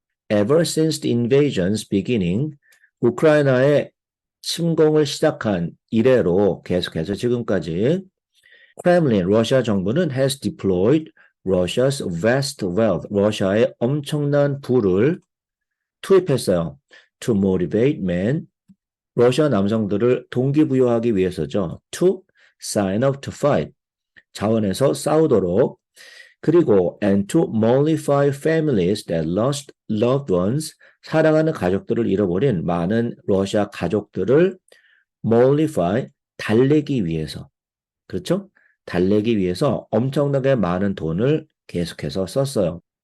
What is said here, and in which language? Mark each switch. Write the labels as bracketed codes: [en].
[en] Ever since the invasion's beginning, [ko] 우크라이나의 침공을 시작한 이래로 계속해서 지금까지 [en] Kremlin, [ko] 러시아 정부는 [en] has deployed Russia's vast wealth, [ko] 러시아의 엄청난 부를 투입했어요. [en] To motivate men, [ko] 러시아 남성들을 동기부여하기 위해서죠. [en] To sign up to fight, [ko] 자원에서 싸우도록 그리고 [en] and to mollify families that lost loved ones [ko] 사랑하는 가족들을 잃어버린 많은 러시아 가족들을 [en] mollify [ko] 달래기 위해서 그렇죠? 달래기 위해서 엄청나게 많은 돈을 계속해서 썼어요.